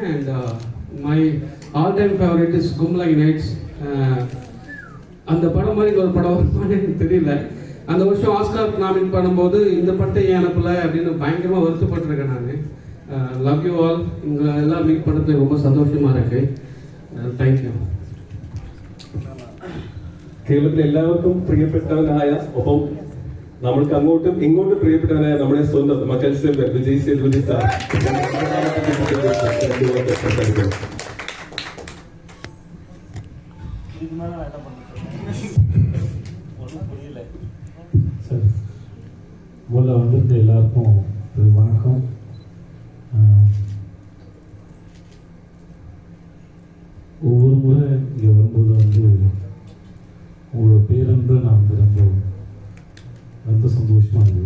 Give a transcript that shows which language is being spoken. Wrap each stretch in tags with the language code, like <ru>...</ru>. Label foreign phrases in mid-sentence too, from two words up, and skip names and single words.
<en>and my all time favourite is கும்லாய் நைட்ஸ்.</en> <ta>அந்த படம் மாதிரி ஒரு படம் வருமானு எனக்கு தெரியல. அந்த வருஷம் ஆஸ்கார் நாமினேட் பண்ணும்போது இந்த படத்தை ஏன் அனுப்பல அப்படின்னு பயங்கரமாக வருத்தப்பட்டிருக்கேன் நான்.</ta> <en>love you all.</en> <ta>இங்கே எல்லாம் மீட் பண்ணுறது ரொம்ப சந்தோஷமா இருக்கு.</ta> <en>thank you.</en> <ml>കേരളത്തിലെ എല്ലാവർക്കും പ്രിയപ്പെട്ടവനായ ഒപ്പം നമ്മൾക്ക് അങ്ങോട്ടും ഇങ്ങോട്ടും പ്രിയപ്പെട്ടവനായ നമ്മുടെ സ്വന്തം മക്കൾ വിജയ് സേതുപതി സാർ</ml> <ta>முதல்ல வந்துட்டு எல்லாருக்கும் வணக்கம். ஒவ்வொரு முறை இங்கே வரும்போது வந்து உங்களோட பேரென்று நான் வந்து ரொம்ப சந்தோஷமாக இருந்தது.</ta>